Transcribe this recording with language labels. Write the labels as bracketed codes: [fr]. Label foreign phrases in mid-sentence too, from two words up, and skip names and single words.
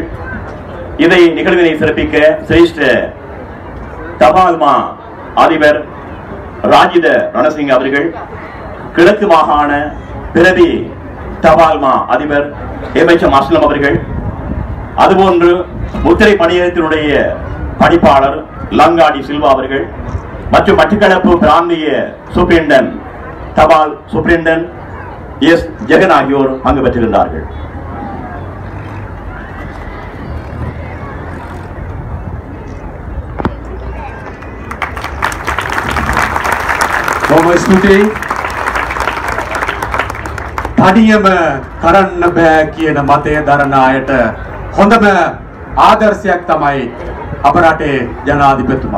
[ta] இதை நிகழ்வினை சிறப்பிக்க சிரேஷ்ட தபால்மா அதிபர் ராஜித ரணசிங்க அவர்கள், கிழக்கு மாகாண பிரதி தபால்மா அதிபர் எம்.எச்.எம். அஸ்லம் அவர்கள், அதுபோன்று முத்திரை பணியகத்தினுடைய பணிப்பாளர் லங்காடி சில்வா அவர்கள் மற்றும் மட்டக்களப்பு பிராந்திய சூப்பரிண்டன் தபால் சூப்பரிண்டன் எஸ் ஜெகன் ஆகியோர் பங்கு பெற்றிருந்தார்கள். [si] තනියම කරන්න බෑ කියන මතය දරන අයට හොඳම ආදර්ශයක් තමයි අප රටේ ජනාධිපතිතුමා.